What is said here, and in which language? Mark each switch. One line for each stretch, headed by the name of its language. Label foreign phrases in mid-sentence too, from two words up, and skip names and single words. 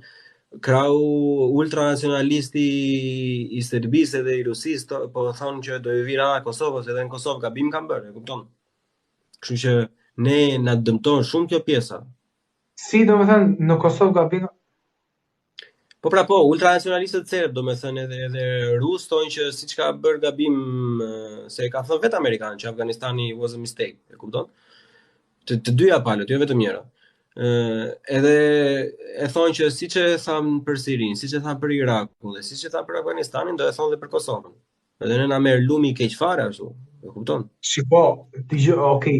Albanian: Krau ultranacionalisti i Serbisë dhe i Rusisë po thonë që do i vira Kosovës, edhe në Kosovë gabim kanë bërë, e kupton. Kështu që ne na dëmton shumë kjo pjesa. Si do me thënë në Kosovë gabim? Po, ultranacionalistët serb, do me thënë edhe rusë thonë që siç ka bërë gabim, se ka thënë vetë Amerikanë që Afganistani
English: was a mistake,
Albanian: e kupton? Të dyja palët, jo vetëm njëra. Edhe e thonë që siç e thamë për Sirinë, siç e thamë për Irakun dhe siç e thamë për Afganistanin, do e thonë dhe për Kosovën. Edhe ne na merr lumi keq fare ashtu, e kupton? Shiko, okay.